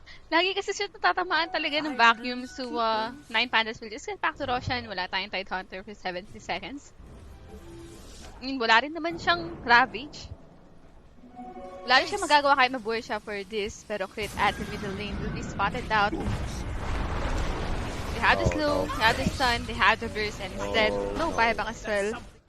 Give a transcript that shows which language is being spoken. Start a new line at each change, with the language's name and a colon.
Filipino: Lagi kasi siya natatamaan talaga ng vacuum.
English: So, 9Pandas will just get back to Roshan.
Filipino: Wala tayong Tidehunter
English: for 70 seconds.
Filipino: Wala rin naman siyang Ravage. Wala rin siya magagawa kahit mabuhay siya
English: for this.
Filipino: Pero
English: crit at the middle lane will be spotted out. They have the slow, they have the stun, they have the burst, and instead, no buyback as well.